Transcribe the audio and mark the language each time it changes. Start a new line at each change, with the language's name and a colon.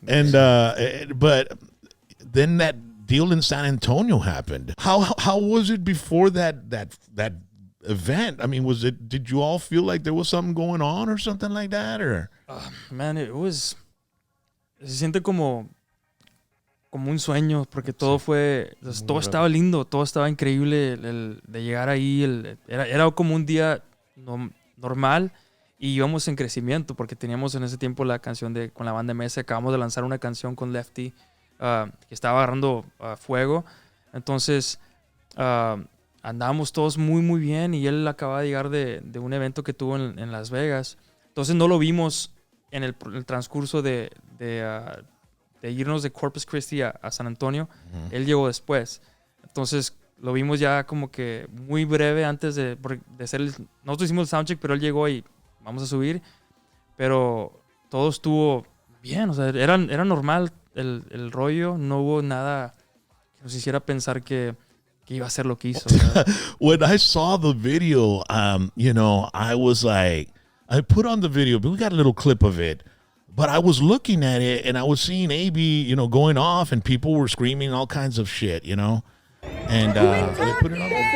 English: And but then that deal in San Antonio happened. How was it before that event? I mean, did you all feel like there was something going on or something like that, or?
Spanish: Man, se siente como un sueño, porque todo todo estaba lindo, todo estaba increíble de llegar ahí. Era como un día normal y íbamos en crecimiento, porque teníamos en ese tiempo la canción con la banda MS. Acabamos de lanzar una canción con Lefty que estaba agarrando fuego. Entonces andábamos todos muy, muy bien, y él acababa de llegar de un evento que tuvo en Las Vegas. Entonces no lo vimos en el transcurso de irnos de Corpus Christi a San Antonio. Él llegó después. Entonces lo vimos ya como que muy breve antes de hacer nosotros hicimos el soundcheck, pero él llegó y vamos a subir. Pero todo estuvo bien, o sea, era normal el rollo. No hubo nada que nos hiciera pensar que iba a ser lo que hizo.
English: When I saw the video, you know, I was like, I put on the video, but we got a little clip of it. But I was looking at it, and I was seeing AB, you know, going off, and people were screaming all kinds of shit, you know. And they put it on.